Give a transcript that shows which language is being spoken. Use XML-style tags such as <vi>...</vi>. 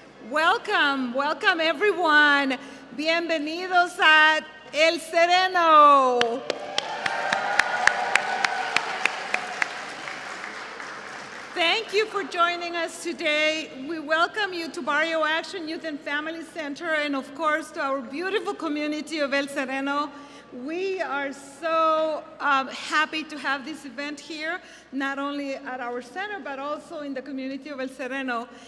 <en>Welcome, welcome everyone.</en> <es>Bienvenidos a El Sereno.</es> <en>Thank you for joining us today. We welcome you to Barrio Action Youth and Family Center and of course to our beautiful community of El Sereno. We are so happy to have this event here, not only at our center, but also in the community of El Sereno.</en>